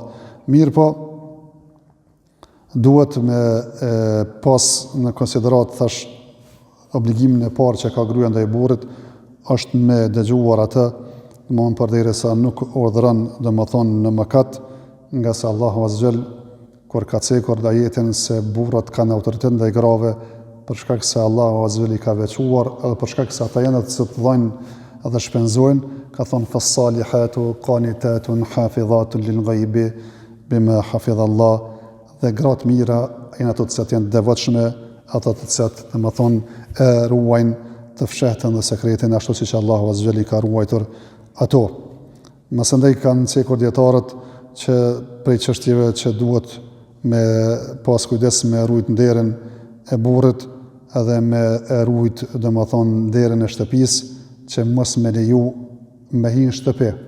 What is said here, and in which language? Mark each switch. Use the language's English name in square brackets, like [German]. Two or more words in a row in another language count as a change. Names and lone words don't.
[Albanian] Mirë po, duhet me pas në konsiderat, thash, obligimin e parë që ka gruaja ndaj burrit është me dëgjuar atë, domthonë përderisa nuk urdhëron domethënë në mëkat, nga se Allahu [Arabic] عز وجل [Albanian] kur ka cekur ajetin se burrat kanë autoritet ndaj grave, për shkak se Allahu [Arabic] عز وجل [Albanian] i ka veçuar, edhe për shkak se ata janë të dhënë edhe shpenzojnë, ka thonë [Arabic] فالصالحات قانتات حافظات للغيب بما حفظ الله, [Albanian] dhe gratë mira janë ato të cilat janë devotshme, ato të cilat domethënë e ruajnë të fshehtën dhe sekretin ashtu siç Allahu [Arabic] عز وجل [Albanian] i ka ruajtur ato. Mësëndaj kanë cekur dietarët që prej çështjeve që duhet me pas kujdes me rujt nderin e burrit edhe me rujt domethënë nderin e shtëpisë, që mos me leju me hi në shtëpi